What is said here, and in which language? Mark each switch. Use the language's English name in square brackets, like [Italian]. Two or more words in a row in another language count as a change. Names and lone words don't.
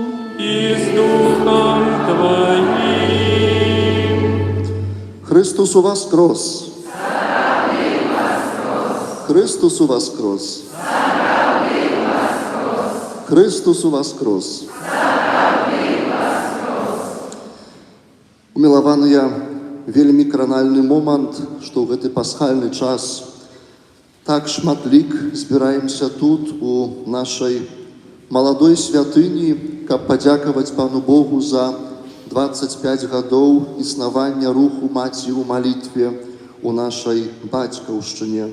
[Ukrainian] І з Духом Твоїм. Христос воскрес! Христос воскрес! Христос воскрес! [Belarusian] Умілаваныя, вельмі кранальны момант, што ў гэты пасхальны час так шматлік збіраемся тут, у нашай маладой святыні, каб падзякаваць Пану Богу за 25 гадоў існавання руху Маці ў малітве у нашай бацькаўшчыне.